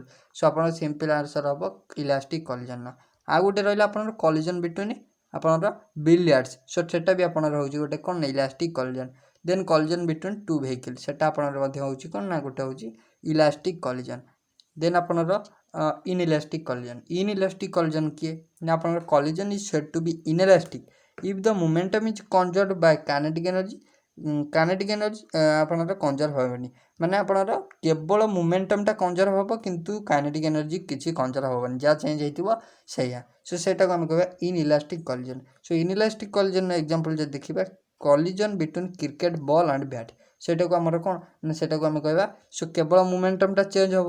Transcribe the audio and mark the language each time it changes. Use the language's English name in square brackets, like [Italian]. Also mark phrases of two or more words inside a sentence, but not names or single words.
[Odia] ସୋ ଆପଣଙ୍କ [English] simple answer [Odia] ହେବ [English] elastic collisionର। [Odia] ଆଉ ଗୋଟେ ରହିଲା ଆପଣଙ୍କର [English] collision between [Odia] ଆପଣଙ୍କର ବିଲିଆର୍ଡସ୍। ସୋ ସେଟା ବି ଆପଣଙ୍କର ହେଉଛି ଗୋଟେ କ'ଣ [English] elastic collision. then collision between two vehicle [Odia] ସେଟା ଆପଣଙ୍କର ମଧ୍ୟ ହେଉଛି କ'ଣ ନା ଗୋଟେ ହେଉଛି [English] elastic collision. ଦେନ୍ ଆପଣଙ୍କର inelastic collision. inelastic collision [Odia] କିଏ ନା ଆପଣଙ୍କର [English] collision is said to be inelastic if the momentum is conserved by kinetic energy। kinetic energy [Odia] ଆପଣଙ୍କର କନଜର୍ଭ ହେବନି ମାନେ ଆପଣଙ୍କର କେବଳ ମୋମେଣ୍ଟମ୍ଟା କନଜର୍ଭ ହେବ କିନ୍ତୁ [English] kinetic energy [Odia] କିଛି କନଜର୍ଭ ହେବନି ଯାହା ଚେଞ୍ଜ ହେଇଥିବ ସେଇଆ। ସୋ ସେଇଟାକୁ ଆମେ କହିବା [English] inelastic collision. [Odia] ସୋ [English] inelastic collisionର example [Odia] ଯଦି ଦେଖିବା [English] collision between cricket ball and bat [Odia] ସେଇଟାକୁ ଆମର କ'ଣ ନା ସେଇଟାକୁ ଆମେ କହିବା ସୋ କେବଳ ମୋମେଣ୍ଟମ୍ଟା ଚେଞ୍ଜ ହେବ।